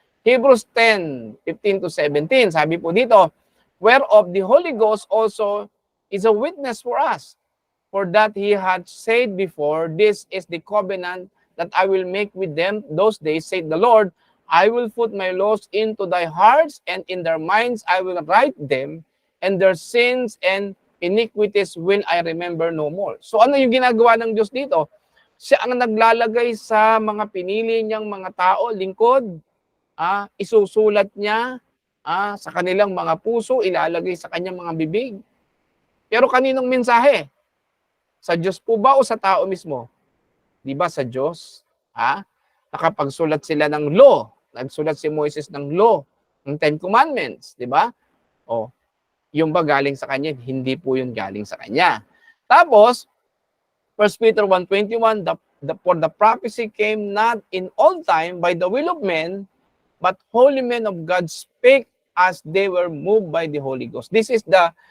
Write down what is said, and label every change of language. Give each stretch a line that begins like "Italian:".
English: Hebrews 10:15-17,
Filipino: sabi po dito,
English: whereof the Holy Ghost also is a witness for us, for that he had said before, this is the covenant that I will make with them those days, said the Lord, I will put my laws into thy hearts, and in their minds I will write them, and their sins and iniquities will I remember no more.
Filipino: So ano yung ginagawa ng Diyos dito? Siya ang naglalagay sa mga pinili niyang mga tao, lingkod, isusulat niya sa kanilang mga puso, ilalagay sa kanyang mga bibig. Pero kaninong mensahe? Sa Diyos po ba o sa tao mismo? Di ba sa Diyos? Nakapagsulat sila ng law. Nagsulat si Moises ng law, ng 10 Commandments. Di ba? Yung ba galing sa kanya? Hindi po yung galing sa kanya. Tapos,
English: 1 Peter 1:21, for the prophecy came not in all time by the will of men, but holy men of God spake as they were moved by the Holy Ghost. This is the